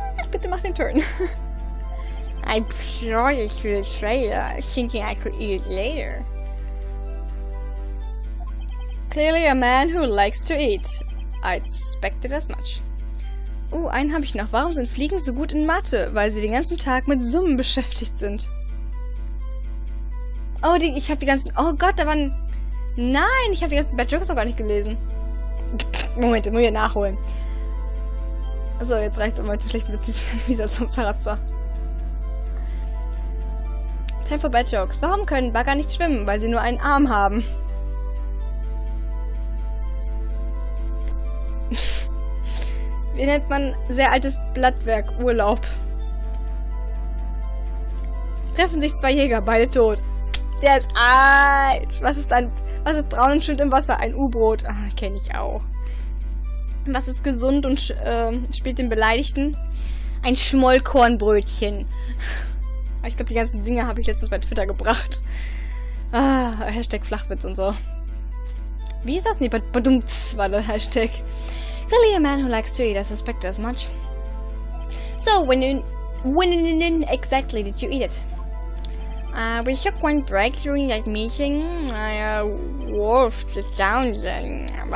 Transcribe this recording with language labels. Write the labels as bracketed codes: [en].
[de] Bitte mach den Turn. [en] I brought it to the trailer, thinking I could eat it later. Clearly a man who likes to eat. I suspected as much. Oh, [de] einen habe ich noch. Warum sind Fliegen so gut in Mathe? Weil sie den ganzen Tag mit Summen beschäftigt sind. Oh, ich habe die ganzen... Oh Gott, da waren... Nein, ich habe die ganzen Bad Jokes noch gar nicht gelesen. Moment, muss ich nachholen. Achso, jetzt reicht's aber heute schlecht wieder zum Zaratzer. [en] Time for Bad Jokes. [de] Warum können Bagger nicht schwimmen? Weil sie nur einen Arm haben. Wie nennt man sehr altes Blattwerk? Urlaub. Treffen sich zwei Jäger, beide tot. Der ist alt. Was ist braun und schwimmt im Wasser? Ein U-Boot. Ah, kenne ich auch. Was ist gesund und spielt den Beleidigten? Ein Schmollkornbrötchen. Ich glaube, die ganzen Dinge habe ich letztens bei Twitter gebracht. Ah, Hashtag Flachwitz und so. Wie ist das? Nee, badumts war der Hashtag. [en] Really a man who likes to eat, I suspect as much. So, when exactly did you eat it? We took one break during that meeting. I wolfed it down then.